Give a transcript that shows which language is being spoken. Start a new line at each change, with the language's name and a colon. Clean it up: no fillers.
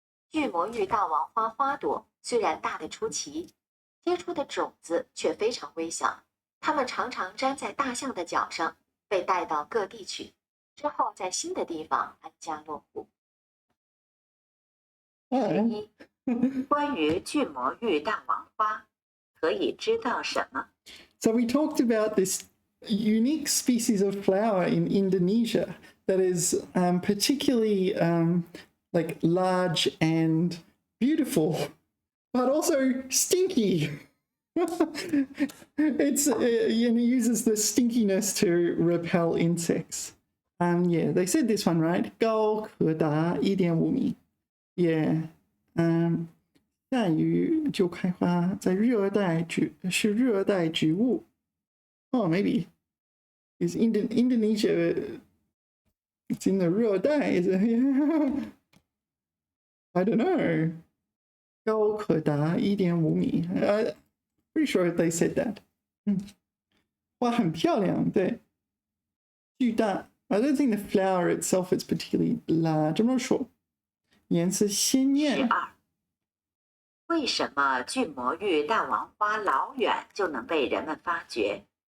Chinese: 巨魔芋大王花花朵虽然大得出奇，结出的种子却非常微小，它们常常粘在大象的脚上，被带到各地去，之后在新的地方安家落户。
English: Oh.
Chinese: 关于巨魔芋大王花，可以知道什么？
English: So we talked about this unique species of flower in Indonesia that is particularly like large and beautiful, but also stinky. And it uses the stinkiness to repel insects. Yeah, they said this one right.
Chinese: 高可达1.5米.
English: Yeah.
Chinese: 下雨就开花，在热带是热带植物。
English: Oh, maybe is Indonesia? It's in the 热带, is it? I don't know.
Chinese: 高可达1.5米。
English: Pretty sure they said that.
Chinese: 花很漂亮，对，巨大。
English: I don't think the flower itself is particularly large. I'm not sure.
Chinese: 颜色鲜艳。
English: 12.
Chinese: 为什么巨魔芋大王花老远就能被人们发觉？